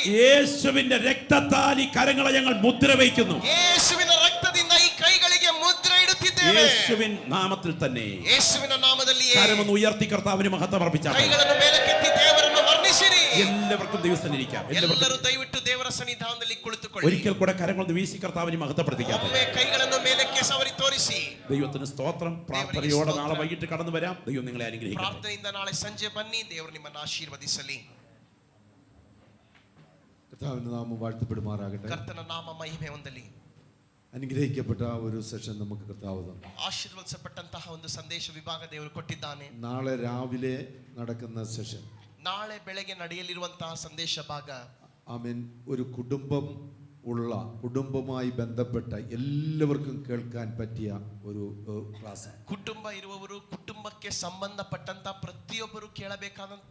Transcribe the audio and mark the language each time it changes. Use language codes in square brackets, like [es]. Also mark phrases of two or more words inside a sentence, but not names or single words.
[ml] യേശുവിന്റെ രക്തത്താൽ ഈ കരങ്ങളെ ഞങ്ങൾ മുദ്ര വയ്ക്കുന്നു. [kn] ಯೇಸುವಿನ ರಕ್ತದಿಂದ ಈ ಕೈಗಳಿಗೆ ಮುದ್ರೆ ಇಡುತ್ತಿದ್ದೇವೆ. [ml] യേശുവിൻ നാമത്തിൽ തന്നെ [kn] ಯೇಸುವಿನ ನಾಮದಲ್ಲಿ [ml] കരമൊന്ന് ഉയർത്തി കർത്താവിന് മഹത്വം അർപ്പിച്ചാട്ടെ. [kn] ಕೈಗಳನ್ನು ಮೇಲಕ್ಕೆತ್ತಿ ದೇವರನ್ನು ವರ್ಣಿಸಿರಿ. [ml] എല്ലാവർക്കും ദിവസത്തിലിരിക്കാം. [kn] ಎಲ್ಲರೂ ದಯವಿಟ್ಟು ದೇವರ ಸನ್ನಿಧಾನದಲ್ಲಿ ಕುಳಿತುಕೊಳ್ಳಿ. [ml] ഒരിക്കൽ കൂടെ കരങ്ങളൊന്ന് വീശി കർത്താവിന് മഹത്വപ്പെടുത്തിക്കാം. [kn] ಒಮ್ಮೆ ಕೈಗಳನ್ನು ಮೇಲಕ್ಕೆ ಸವರಿ ತೋರಿಸಿ. [ml] ദൈവത്തിന് സ്തോത്രം. പ്രാർത്ഥനയോടെ നാളെ വൈകിട്ട് കടന്നു വരാം. ദൈവം നിങ്ങളെ അനുഗ്രഹിക്കട്ടെ. [kn] ಪ್ರಾರ್ಥನೆಯಿಂದ ನಾಳೆ ಸಂಜೆ ಬನ್ನಿ. ದೇವರು ನಿಮ್ಮನ್ನು ಆಶೀರ್ವದಿಸಲಿ. [ml] കർത്താവിന്റെ നാമം വാഴ്ത്തപ്പെടുമാറാകട്ടെ. [kn] ಕರ್ತನ ನಾಮ ಮಹಿಮೆ ಹೊಂದಲಿ. [ml] അനുഗ്രഹിക്കപ്പെട്ട ഒരു സെഷൻ നമുക്ക് കർത്താവ് തന്നു. [kn] ಆಶೀರ್ವದಿಸಲ್ಪಟ್ಟಂತಹ ಒಂದು ಸಂದೇಶ ವಿಭಾಗ ದೇವರು ಕೊಟ್ಟಿದ್ದಾನೆ. [ml] നാളെ രാവിലെ നടക്കുന്ന സെഷൻ, [kn] ನಾಳೆ ಬೆಳಗ್ಗೆ ನಡೆಯಲಿರುವಂತಹ ಸಂದೇಶ ಭಾಗ, [ml] ആമേൻ, ഒരു കുടുംബവുമായി ബന്ധപ്പെട്ട എല്ലാവർക്കും കേൾക്കാൻ പറ്റിയ ഒരു ക്ലാസ്. [kn] ಕುಟುಂಬ ಇರುವವರು ಕುಟುಂಬಕ್ಕೆ ಸಂಬಂಧಪಟ್ಟಂತ ಪ್ರತಿಯೊಬ್ಬರು ಕೇಳಬೇಕಾದಂತ